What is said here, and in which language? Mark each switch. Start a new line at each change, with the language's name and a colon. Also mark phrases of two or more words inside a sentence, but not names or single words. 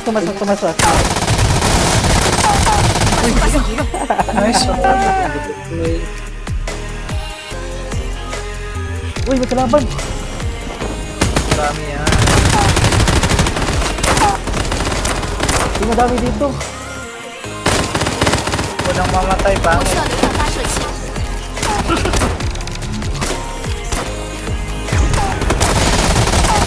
Filipino: Nice. Uy, may kalaban. Marami yan. Hindi madami dito. Walang mamatay pa.
Chinese: 我设了一个发射器，
Filipino: Uy,